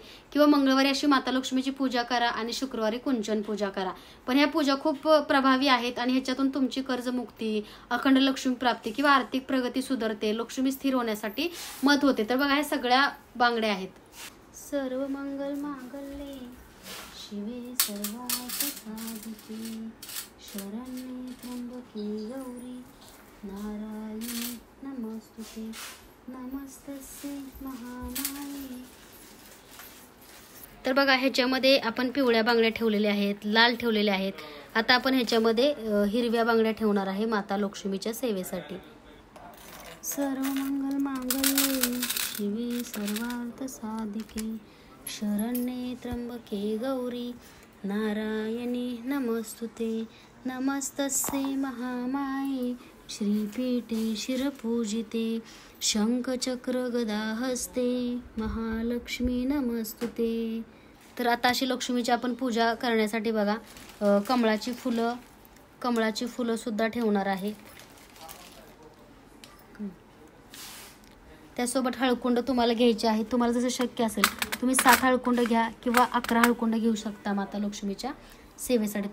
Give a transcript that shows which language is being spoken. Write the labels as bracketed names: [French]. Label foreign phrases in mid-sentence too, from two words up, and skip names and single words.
[Marathi] किंवा मंगळवारी अशी माता लक्ष्मीची पूजा करा आणि शुक्रवारी कुंचन पूजा करा. पण ह्या पूजा खूप प्रभावी आहेत आणि ह्याच्यातून तुमची कर्जमुक्ती, अखंड लक्ष्मी प्राप्ती किंवा आर्थिक प्रगती सुधारते, लक्ष्मी स्थिर होण्यासाठी मदत होते. तर बघा, ह्या सगळ्या बांगड्या आहेत. [Sanskrit] सर्व मंगल मांगल्ये शिवे सर्वार्थ साधिके शरण्ये त्र्यंबके गौरी नारायणी नमस्तुते नमस्तस्यै महामाये. [Marathi] तर बघा, ह्याच्यामध्ये आपण पिवळ्या बांगड्या ठेवलेल्या आहेत, लाल ठेवलेल्या आहेत. आता आपण ह्याच्यामध्ये हिरव्या बांगड्या ठेवणार आहे माता लक्ष्मीच्या सेवेसाठी. [Sanskrit] सर्व मंगल मांगल्ये शिवे सर्वार्थ साधिके शरण्ये त्र्यंबके गौरी नारायणी नमस्तुते नमस्तस्यै महामाये. श्रीपीठे शिरपूजिते शंखचक्र गदा हस्ते महालक्ष्मी नमस्तुते. [Marathi] तर आता अशी लक्ष्मीची आपण पूजा करण्यासाठी बघा, कमळाची फुलं सुद्धा ठेवणार आहे. त्यासोबत हळकुंड तुम्हाला घ्यायचे आहे. तुम्हाला जसं शक्य असेल तुम्ही 7 हळकुंड घ्या किंवा 11 हळकुंड घेऊ शकता माता लक्ष्मीच्या सेवेसाठी.